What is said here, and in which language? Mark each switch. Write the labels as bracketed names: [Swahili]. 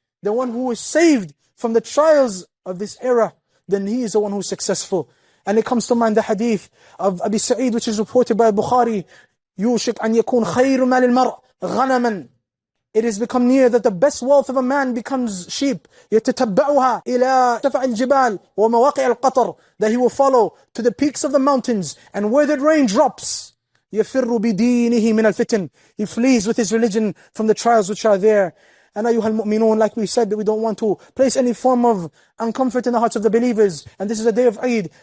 [English] The one who is saved from the trials of this era, then he is the one who is successful. And it comes to mind the hadith of Abi Sa'id, which is reported by Bukhari, [Arabic] يوشك أن يكون خير مال المرء غنما. [English] It has become near that the best wealth of a man becomes sheep. [Arabic] يتتبعها إلى شفع الجبال ومواقع القطر. [English] That he will follow to the peaks of the mountains and where the rain drops. [Arabic] يفر بدينه من الفتن. [English] He flees with his religion from the trials which are there. And [Arabic] ayyuhal mu'minun, [English] like we said, that we don't want to place any form of uncomfort in the hearts of the believers. And this is a day of Eid.